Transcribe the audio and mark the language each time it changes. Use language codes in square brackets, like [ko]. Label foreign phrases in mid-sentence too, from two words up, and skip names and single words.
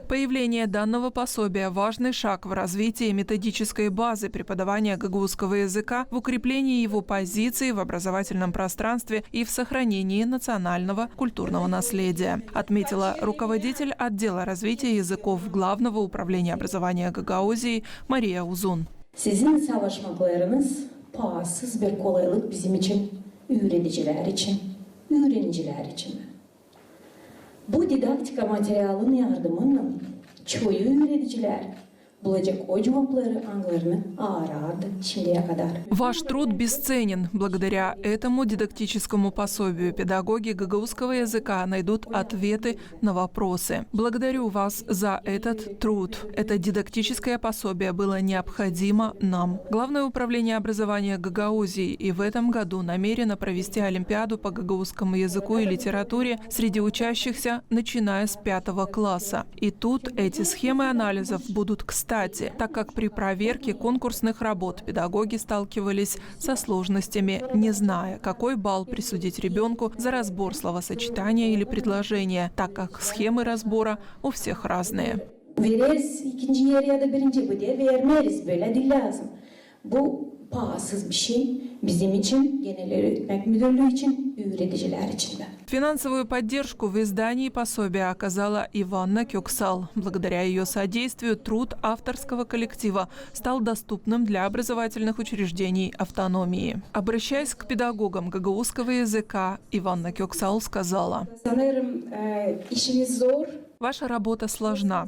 [ru] Появление данного пособия – важный шаг в развитии методической базы преподавания гагаузского языка, в укреплении его позиции в образовательном пространстве и в сохранении национального культурного наследия, отметила руководитель отдела развития языков Главного управления образования Гагаузии Мария Узун. [gag] Sizin çalışmalarınız pahasız bir kolaylık bizim için, öğreticiler için, öğrenciler için. Bu didaktika materyalının yardımıyla çoğu öğreticiler bulacak o cevapları anılarını arardı şimdiye kadar. [ru] Ваш труд бесценен. Благодаря этому дидактическому пособию педагоги гагаузского языка найдут ответы на вопросы. Благодарю вас за этот труд. Это дидактическое пособие было необходимо нам. Главное управление образования Гагаузии и в этом году намерено провести олимпиаду по гагаузскому языку и литературе среди учащихся, начиная с 5 класса. И тут эти схемы анализов будут кстати, так как при проверке конкурсных работ педагоги сталкивались со сложностями, не зная, какой балл присудить ребенку за разбор словосочетания или предложения, так как схемы разбора у всех разные. [gag] Pahasız bir şey bizim için, Genel Öğretmenlik Müdürlüğü için, öğreticiler için de. [ru] Финансовую поддержку в издании пособия оказала Иванна Кёксал. Благодаря ее содействию труд авторского коллектива стал доступным для образовательных учреждений автономии. Обращаясь к педагогам гагаузского языка, Иванна Кёксал сказала: «Ваша работа сложна.